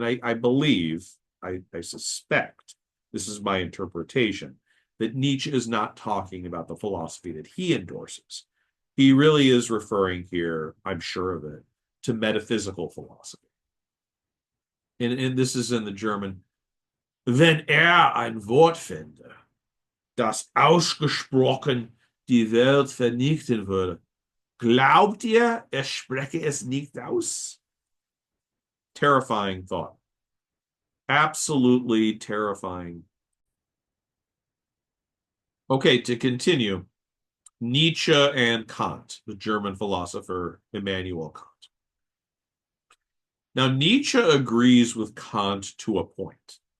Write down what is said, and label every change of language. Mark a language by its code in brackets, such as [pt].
[en] And I believe, I suspect, this is my interpretation, that Nietzsche is not talking about the philosophy that he endorses. He really is referring here, I'm sure of it, to metaphysical philosophy. And this is in the German. [de] Wenn ein Wort fände, das ausgesprochen die Welt vernichten würde, glaubt ihr, spreche es nicht aus? [en] Terrifying thought. Absolutely terrifying. Okay, to continue, Nietzsche and Kant, the German philosopher Immanuel Kant. Now, Nietzsche agrees with Kant to a point.